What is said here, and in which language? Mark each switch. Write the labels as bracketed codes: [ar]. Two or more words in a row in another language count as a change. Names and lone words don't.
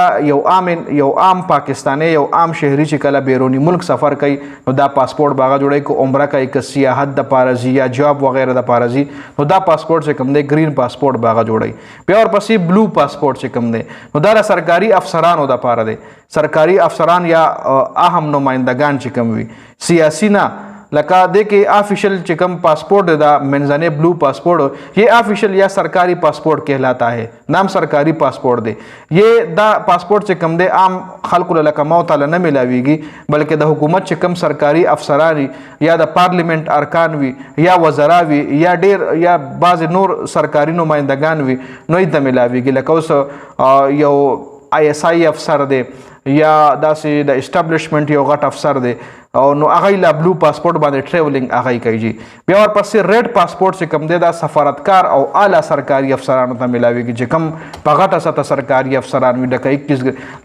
[ps] کله یو عام پاکستانی یو عام شهري چې کله بیرونی ملک سفر کوي نو دا پاسپورت باغه جوړي کو عمره کوي که سیاحت د پارزي یا جاب وغیرہ د پارزي نو دا پاسپورت چې کوم دی [en] green passport [ps] باغه جوړي بیا ورپسې [en] blue passport [ps] چې کوم دی نو دا سرکاري افسرانو د پاره دی سرکاري افسران یا اهم نمائندگان چې کوم وي سیاسي نه لکه د کې آفیشل چې کوم پاسپورٹ دا منځنه [en] blue passport [ur] یہ آفیشل یا سرکاری پاسپورٹ کہلاتا ہے [ps] نام سرکاری پاسپورٹ دے یہ دا پاسپورٹ چې کوم دے عام خلکو لکه موت نه ملاویږي بلکې د حکومت چې کوم سرکاری افسران یا د پارلیمنت ارکان وي یا وزرا وي یا ډیر یا بعض نور سرکاری نمائندگان وي نو یې د ملاویږي لکه اوس یو ISI افسر دی یا داسې د اسټابلیشمنت یو غټ افسر دی او نو هغه لا [en] blue passport [ps] باندې ټریولینګ هغه کوي بیا ورپسې [en] red passport [ps] چې کوم دی دا سفارتکار او اعلی سرکاري افسرانو ته ملاويږي چې کوم په غټه سطح سرکاري افسران وي لکه 21